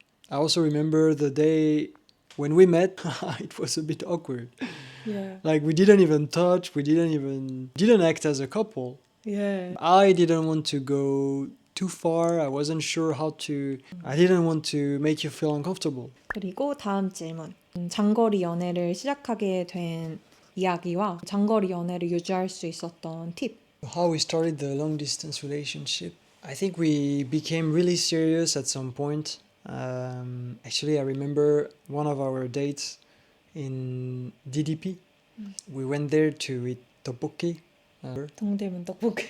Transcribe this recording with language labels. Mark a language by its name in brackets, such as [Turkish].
[English] I also remember the day when we met. It was a bit awkward. Yeah. Like we didn't even touch. We didn't act as a couple. Yeah. I didn't want to go too far. I wasn't sure how to. I didn't want to make you feel uncomfortable. [Korean] 그리고 다음 질문. 장거리 연애를 시작하게 된 이야기와 장거리 연애를 유지할 수 있었던 팁. [English] How we started the long distance relationship. I think we became really serious at some point. Actually, I remember one of our dates in DDP. We went there to eat tteokbokki. [Korean] 동대문 떡볶이.